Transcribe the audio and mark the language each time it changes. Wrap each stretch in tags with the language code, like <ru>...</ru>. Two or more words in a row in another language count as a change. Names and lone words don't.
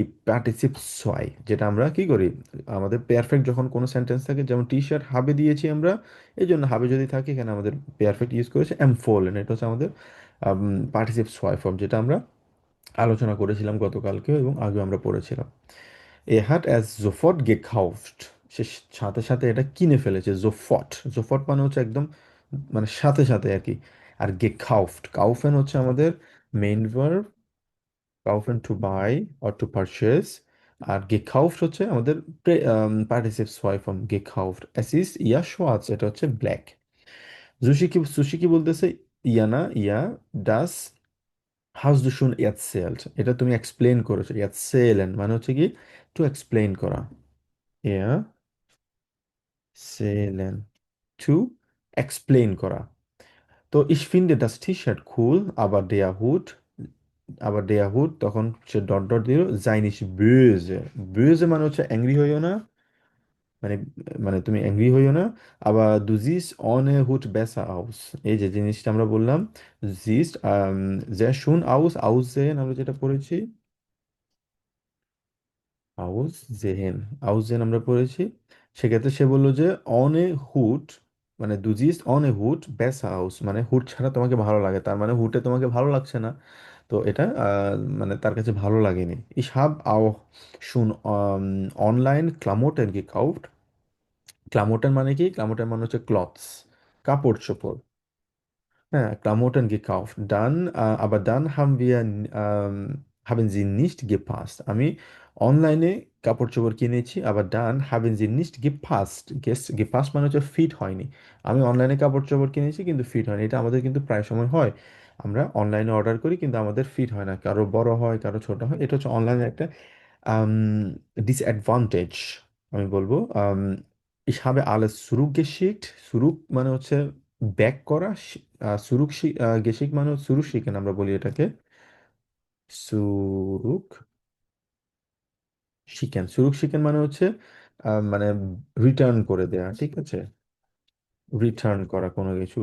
<bn>পার্টিসিপ ছয়, যেটা আমরা কি করি? আমাদের পারফেক্ট যখন কোনো সেন্টেন্স থাকে, যেমন টি শার্ট হাবে দিয়েছি আমরা, এই জন্য হাবে যদি থাকে এখানে আমাদের পারফেক্ট ইউজ করেছে এমফোলেন, এটা হচ্ছে আমাদের পার্টিসিপ ছয় ফর্ম, যেটা আমরা আলোচনা করেছিলাম গতকালকেও এবং আগেও আমরা পড়েছিলাম।</bn> <de>hat es sofort gekauft,</de> <bn>সে সাথে সাথে এটা কিনে ফেলেছে।</bn> <de>sofort, sofort</de> <bn>মানে হচ্ছে একদম, মানে সাথে সাথে আর কি। আর</bn> <de>gekauft, kaufen</de> <bn>হচ্ছে আমাদের মেইন ভার্ব, kaufen</bn> <en>to buy or to purchase.</en> <bn>আর gekauft হচ্ছে আমাদের পার্টিসিপ ছয় ফর্ম, gekauft।</bn> <de>es ist ja schwarz,</de> <bn>এটা হচ্ছে ব্ল্যাক। সুশি কি বলতেছে? ইয়ানা, ইয়া,</bn> <de>das hast du schon erzählt,</de> <bn>এটা তুমি এক্সপ্লেন করেছো। erzählen মানে হচ্ছে কি?</bn> <en>to explain</en> <bn>করা। erzählen,</bn> <en>to explain</en> <bn>করা।</bn> <de>তো ich finde das T-Shirt cool, aber der Hut,</de> <bn>তখন সে ডট ডট দিল,</bn> <de>sei nicht böse।</de> <bn>böse মানে হচ্ছে অ্যাংরি হইও না, মানে মানে তুমি অ্যাংরি হইও না।</bn> <de>আবার du siehst ohne Hut besser aus,</de> <bn>এই যে জিনিসটা আমরা বললাম,</bn> <de>siehst sehr schön aus, aussehen</de> <bn>আমরা যেটা পড়েছি, আউসজেহেন, আউসজেহেন আমরা পড়েছি। সেক্ষেত্রে সে বললো যে</bn> <de>ohne Hut,</de> <bn>মানে</bn> <de>du siehst ohne Hut besser aus,</de> <bn>মানে হুট ছাড়া তোমাকে ভালো লাগে, তার মানে হুটে তোমাকে ভালো লাগছে না। তো এটা মানে তার কাছে ভালো লাগেনি।</bn> <de>Ich habe auch schon online Klamotten gekauft,</de> <bn>ক্লামোটেন মানে কি? ক্লামোটেন মানে হচ্ছে ক্লথস, কাপড় চোপড়। হ্যাঁ,</bn> <de>Klamotten gekauft. Aber dann haben sie nicht gepasst.</de> <bn>আমি অনলাইনে কাপড় চোপড় কিনেছি, আবার</bn> <de>dann haben sie nicht gepasst।</de> <bn>gepasst মানে হচ্ছে ফিট হয়নি। আমি অনলাইনে কাপড় চোপড় কিনেছি কিন্তু ফিট হয়নি, এটা আমাদের কিন্তু প্রায় সময় হয়। আমরা অনলাইনে অর্ডার করি কিন্তু আমাদের ফিট হয় না, কারো বড় হয়, কারো ছোট হয়, এটা হচ্ছে অনলাইনের একটা ডিসঅ্যাডভান্টেজ। আমি বলবো</bn> <de>ich habe alles zurückgeschickt।</de> <bn>সুরুক মানে হচ্ছে ব্যাক করা, গেসিক মানে</bn> <de>zurück schicken</de> <bn>আমরা বলি এটাকে,</bn> <de>zurück schicken. zurück schicken</de> <bn>মানে হচ্ছে মানে রিটার্ন করে দেয়া, ঠিক আছে? রিটার্ন করা কোনো কিছু।</bn>